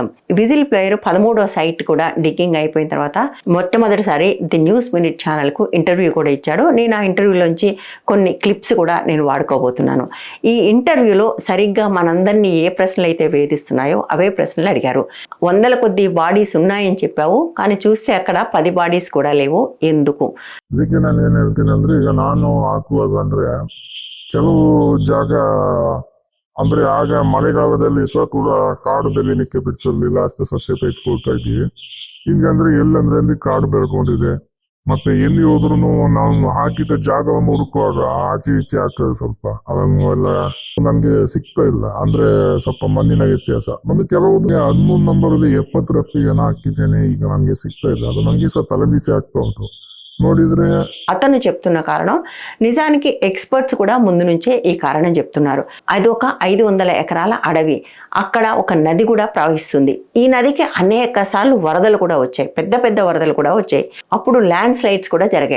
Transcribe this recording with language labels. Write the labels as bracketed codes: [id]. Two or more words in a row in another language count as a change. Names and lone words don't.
[en] whistle blower [te] 13వ సైట్ కూడా డిగ్గింగ్ అయిపోయిన తర్వాత మొట్టమొదటిసారి ది న్యూస్ మినిట్ ఛానల్కు ఇంటర్వ్యూ కూడా ఇచ్చాడు. నేను ఆ ఇంటర్వ్యూలోంచి కొన్ని క్లిప్స్ కూడా నేను వాడుకోబోతున్నాను. ఈ ఇంటర్వ్యూలో సరిగ్గా మనందరినీ ఏ ప్రశ్నలు అయితే వేధిస్తున్నాయో అవే ప్రశ్నలు అడిగారు. 100 కొద్ది బాడీస్ ఉన్నాయని చెప్పావు, కానీ చూస్తే అక్కడ 10 బాడీస్ కూడా లేవు, ఎందుకు? [kn] ಇದಕ್ಕೆ ನಾನು ಏನ್ ಹೇಳ್ತೀನಿ ಅಂದ್ರೆ, ಈಗ ನಾನು ಹಾಕುವಾಗ ಅಂದ್ರೆ ಕೆಲವು ಜಾಗ ಅಂದ್ರೆ ಆಗ ಮಳೆಗಾಲದಲ್ಲಿ ಸಹ ಕೂಡ ಕಾಡು ಬೆಳಿಲಿಕ್ಕೆ ಬಿಡಿಸಿರ್ಲಿಲ್ಲ, ಅಷ್ಟೇ ಸಸ್ಯತೆ ಇಟ್ಕೊಳ್ತಾ ಇದ್ವಿ. ಈಗ ಅಂದ್ರೆ ಎಲ್ಲಂದ್ರೆ ಅಲ್ಲಿ ಕಾಡು ಬೆಳ್ಕೊಂಡಿದೆ. ಮತ್ತೆ ಎಲ್ಲಿ ಹೋದ್ರು ನಾವು ಹಾಕಿದ ಜಾಗವನ್ನು ಹುಡುಕುವಾಗ ಆಚೆ ಈಚೆ ಆಗ್ತದೆ, ಸ್ವಲ್ಪ ಅದನ್ನು ಎಲ್ಲ ನಮ್ಗೆ ಸಿಗ್ತಾ ಇಲ್ಲ. ಅಂದ್ರೆ ಸ್ವಲ್ಪ ಮಣ್ಣಿನ ವ್ಯತ್ಯಾಸ. ನಮ್ಗೆ ಕೆಲವೊಂದು 13 ನಂಬರ್ ಅಲ್ಲಿ 70 ರಪ್ಪಿಗೆ ಹಾಕಿದ್ದೇನೆ, ಈಗ ನಮ್ಗೆ ಸಿಗ್ತಾ ಇಲ್ಲ. ಅದು ನಂಗೆ ಸಹ ತಲೆಬಿಸಿ ಆಗ್ತಾ ಉಂಟು ನೋಡಿದ್ರೆ. [te] అతను చెప్తున్న కారణం, నిజానికి ఎక్స్పర్ట్స్ కూడా ముందు నుంచే ఈ కారణం చెప్తున్నారు. అది ఒక 500 ఎకరాల అడవి, అక్కడ ఒక నది కూడా ప్రవహిస్తుంది. ఈ నదికి అనేక సార్లు వరదలు కూడా వచ్చాయి, పెద్ద పెద్ద వరదలు కూడా వచ్చాయి. అప్పుడు [en] land slides [te] కూడా జరిగాయి.